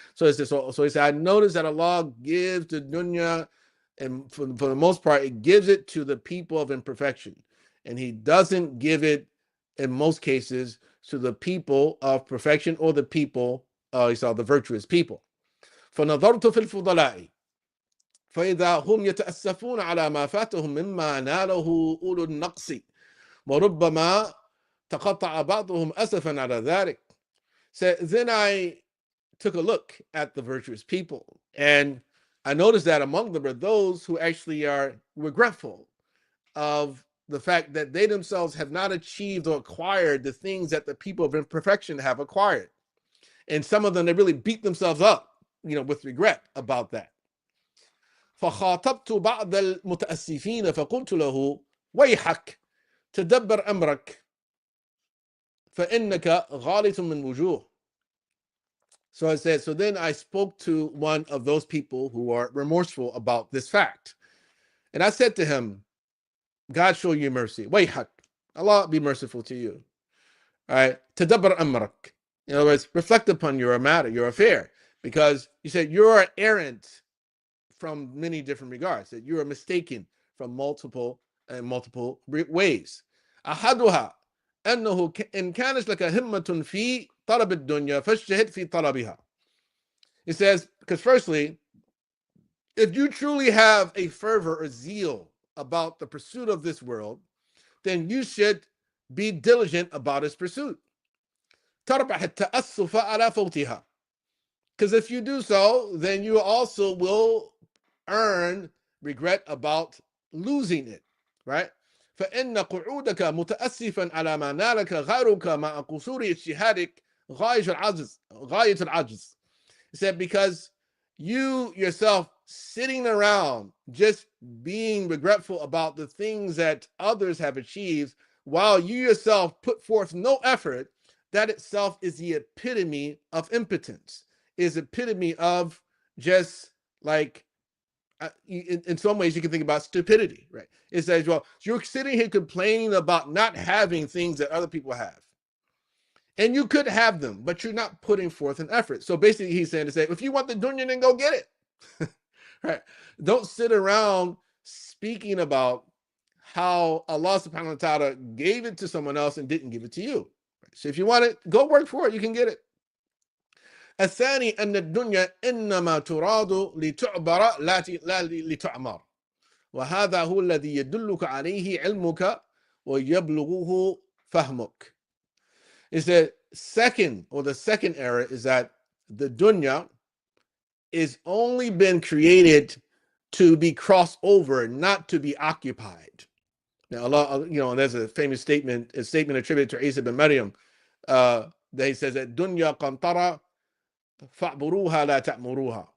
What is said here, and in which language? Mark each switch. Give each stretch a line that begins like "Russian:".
English: So he said, I noticed that Allah gives the dunya, and for the most part, it gives it to the people of imperfection. And he doesn't give it, in most cases, to the people of perfection or the people he saw the virtuous people.
Arabic: فنظرت في الفضلاء فإذا هم يتأسفون على ما فاتهم مما ناله أولو النقص وربما تقطع بعضهم أسفا على ذلك.
English: So then I took a look at the virtuous people, and I noticed that among them are those who actually are regretful of the fact that they themselves have not achieved or acquired the things that the people of imperfection have acquired. And some of them, they really beat themselves up, with regret about that.
Arabic: فخاطبت بعض المتأسفين فقلت له ويحك تدبر أمرك فإنك غالط من وجوه.
English: So I said, so then I spoke to one of those people who are remorseful about this fact. And I said to him, God show you mercy. Wayhak. Allah be merciful to you. All right.
Arabic: Tadabbar amrak.
English: In other words, reflect upon your matter, your affair. Because you said you're errant from many different regards, that you are mistaken from multiple ways.
Arabic: أحدها أنه إن كانت لك همة في طلب الدنيا فاجتهد في طلبها.
English: It says, because firstly, if you truly have a fervor or zeal about the pursuit of this world, then you should be diligent about its pursuit.
Arabic: تربح التأسف على فوتها.
English: Because if you do so, then you also will earn regret about losing it, right?
Arabic: فإن قعودك متأسفا على ما نالك غيرك مع قصور اجتهادك غاية العجز.
English: He said, because you yourself sitting around just being regretful about the things that others have achieved while you yourself put forth no effort, that itself is the epitome of impotence, is epitome of just like, in some ways you can think about stupidity, right? It says, well, you're sitting here complaining about not having things that other people have. And you could have them, but you're not putting forth an effort. So basically he's saying to say, if you want the dunya, then go get it. Right? Don't sit around speaking about how Allah subhanahu wa ta'ala gave it to someone else and didn't give it to you. So if you want it, go work for it, you can get it.
Arabic: الثاني أن الدنيا إنما تراد لتعبر لا لتعمر وهذا هو الذي يدلك عليه علمك ويبلغه فهمك.
English: Is that the second error is that the dunya is only been created to be crossed over, not to be occupied. Now, Allah, there's a famous statement attributed to Isa bin Maryam, that he says that
Arabic: dunya qantara fa'buruha la ta'muruha.